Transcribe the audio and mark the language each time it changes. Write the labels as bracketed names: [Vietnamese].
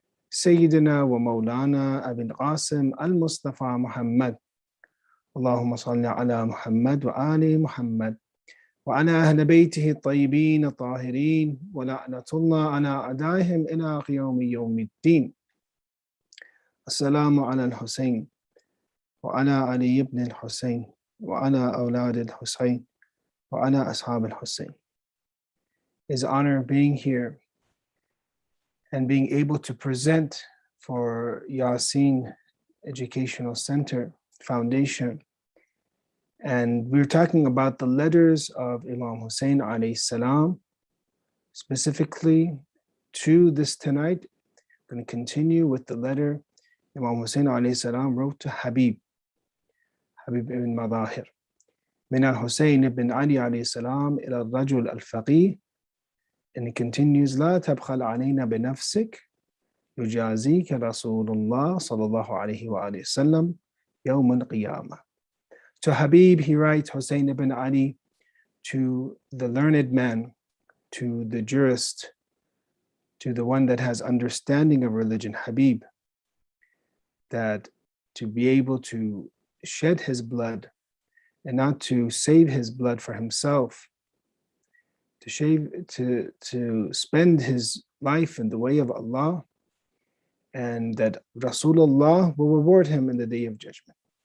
[Arabic] سيدنا ومولانا أبي القاسم المصطفى محمد اللهم صل على محمد وآل محمد وعلى أهل بيته الطيبين الطاهرين ولعنة الله على أعدائهم إلى يوم الدين. السلام على الحسين وعلى علي بن الحسين وعلى أولاد الحسين وعلى أصحاب الحسين. [English] It's an honor being here and being able to present for Yasin Educational Center Foundation. And we're talking about the letters of Imam Hussein alayhi salam, specifically to this tonight. I'm going to continue with the letter Imam Hussein alayhi salam wrote to Habib ibn Madahir. [Arabic] من الحسين ibn Ali alayhi salam إلى الرجل الفقيه. [English] And it continues, [Arabic] لا تبخل علينا بنفسك يجازيك رسول الله صلى الله عليه وآله وسلم يوم القيامة. [English] To Habib, he writes, Hussein ibn Ali, to the learned man, to the jurist, to the one that has understanding of religion, Habib, that to be able to shed his blood and not to save his blood for himself, to spend his life in the way of Allah, and that Rasulullah will reward him in the day of judgment.